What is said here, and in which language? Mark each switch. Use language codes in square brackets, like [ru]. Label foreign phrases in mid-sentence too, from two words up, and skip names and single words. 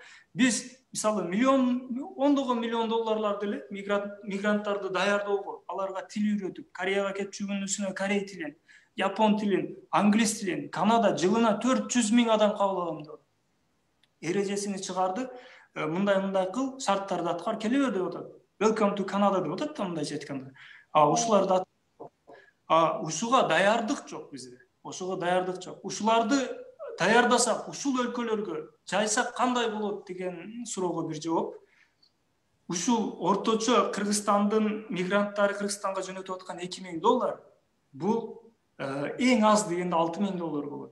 [ky] Биз мисалы ондогон миллион долларлар деле мигранттарды даярдоого, аларга тил үйрөтүп, Кореяга кетип жүргөнүсүнө корей тилин, Япон тилин, англис тилин, Канада жылына 400 миң адам кабыл алам деп. Эрежесини чыгарды, мындай кыл, шарттарды аткар, келе бер деп атат. [en] Welcome to Canada [ky] деп атат да мындайча айтканда. Ушуларды ушуга даярдык жок бизде. Ошого даярдык жок. Ушуларды даярдасак, ушул өлкөлөргө жайсак кандай болот деген суроого бир жооп. Ушул орточо Кыргызстандын мигранттары Кыргызстанга жөнөтүп аткан 2000 доллар бул эң аз дегенде 6000 доллар болот.